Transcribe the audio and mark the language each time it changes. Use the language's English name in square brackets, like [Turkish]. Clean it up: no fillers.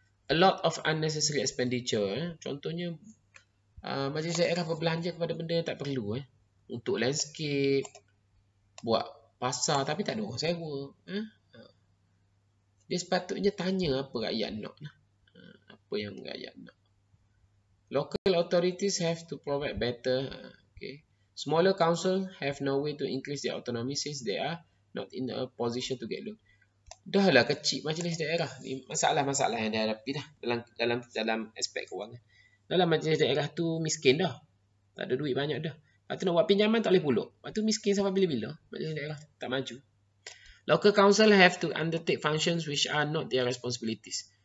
[English] A lot of unnecessary expenditure. [Malay] Contohnya, majlis daerah berbelanja kepada benda yang tak perlu. Untuk landscape, buat pasar, tapi tak ada orang sewa. Dia sepatutnya tanya apa rakyat nak. Apa yang rakyat nak. [English] Local authorities have to provide better. Smaller council have no way to increase their autonomy since they are not in a position to get loan. [Malay] Dah lah kecil majlis daerah ni, masalah-masalah yang dihadapi dah dalam aspek kewangan. Dalam majlis daerah tu miskin dah. Tak ada duit banyak dah. Lepas tu nak buat pinjaman tak boleh puluk. Lepas tu miskin sampai bila-bila. Majlis daerah tak maju. [English] Local council have to undertake functions which are not their responsibilities.